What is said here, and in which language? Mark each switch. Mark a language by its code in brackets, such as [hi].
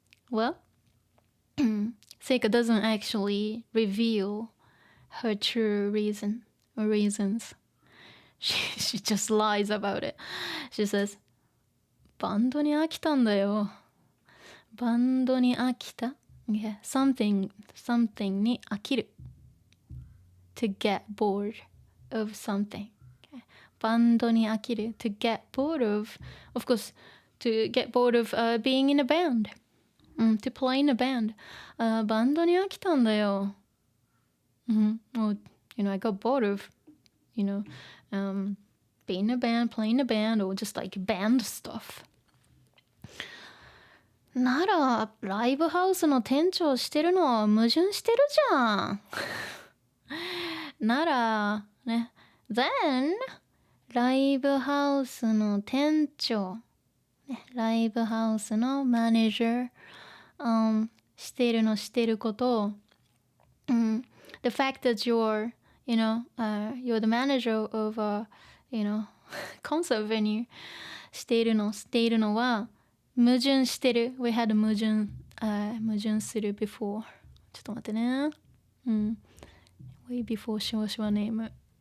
[en] Well, Seika doesn't actually reveal her true reasons. She just lies about it. She says, [ja] バンドに飽きたんだよ。バンドに飽きた [en] Yeah, something に飽きる To get bored of something. [ja] バンドに飽きる [en] To get bored of course, to get bored of being in a band. To play in a band. [ja] バンドに飽きたんだよ。 [en] Well, I got bored of, being in a band, playing a band, or just like band stuff. [ja] ならライブハウスの店長してるのは矛盾してるじゃん。ならね [en] Then [ja] ライブハウスの店長、ライブハウスのマネージャー、してること、 [en] the fact that you're the manager of a concert venue [ja] しているのは矛盾してる。 [en] We had 矛盾する before. [ja] ちょっと待ってね。 [en] Way before しわしわネーム。